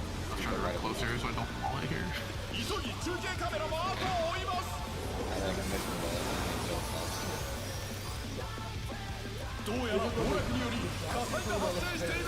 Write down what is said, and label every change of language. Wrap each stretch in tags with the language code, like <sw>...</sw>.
<en>I'm trying to run closer so I don't fall in here.</en> <ja>急ぎ中継カメラも後を追います</ja> <en>I like mission ball, so it sucks.</en> <ja>どうやら崩落により火災が発生している</ja>